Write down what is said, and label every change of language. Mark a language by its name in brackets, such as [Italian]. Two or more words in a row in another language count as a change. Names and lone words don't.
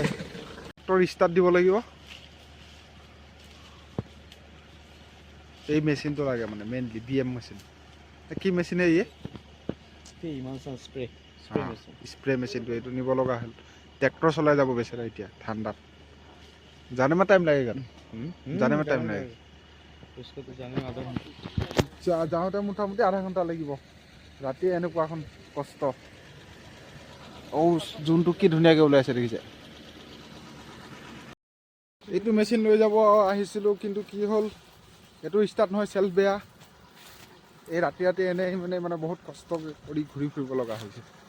[Assamese] ট্ৰেক্টৰ ষ্টাৰ্ট দিব লাগিব, এই মেচিনটো লাগে মানে মেইনলি BM মেচিন। কি মেচিন এই স্প্ৰে মেচিনটো, এইটো নিব লগা হ'ল। ট্ৰেক্টৰ চলাই যাব বেচেৰা এতিয়া ঠাণ্ডাত। [Hindi] जाने में टाइम लगेगा ना, जाने में टाइम लगेगा, उसको तो जाने में आधा घंटा, [Assamese] যাওঁতে মোটামুটি আধা ঘণ্টা লাগিব। ৰাতি এনেকুৱা এখন কষ্ট। যোনটো কি ধুনীয়াকৈ ওলাইছে দেখিছে। এইটো মেচিন লৈ যাব আহিছিলোঁ, কিন্তু কি হ'ল এইটো ষ্টাৰ্ট নহয়, চেল্ফ বেয়া। এই ৰাতি ৰাতি এনেই মানে বহুত কষ্ট কৰি ঘূৰি ফুৰিব লগা হৈছে।